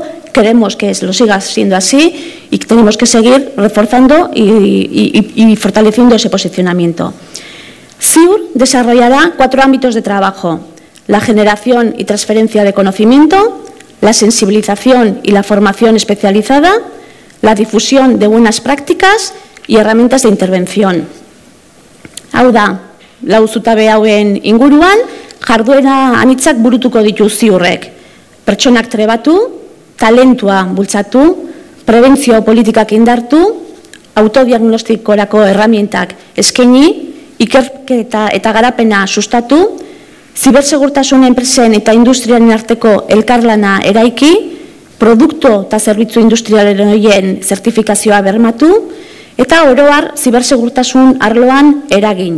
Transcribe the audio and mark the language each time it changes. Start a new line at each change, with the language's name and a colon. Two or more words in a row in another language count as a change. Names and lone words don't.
Spanish: Queremos que lo siga siendo así y tenemos que seguir reforzando y fortaleciendo ese posicionamiento. Ziur desarrollará 4 ámbitos de trabajo: la generación y transferencia de conocimiento, la sensibilización y la formación especializada, la difusión de buenas prácticas y herramientas de intervención.
Basque: Hau da, lau zutabe hauen inguruan, jarduera anitzak burutuko ditu Ziurrek. Pertsonak trebatu, talentua bultzatu, prebentzio politikak indartu, autodiagnostikorako erramientak eskaini, ikerketa eta garapena sustatu, zibersegurtasun enpresen eta industriaren arteko elkarlana eraiki, produktu eta zerbitzu industrialen horien zertifikazioa bermatu, eta oro har zibersegurtasun arloan eragin.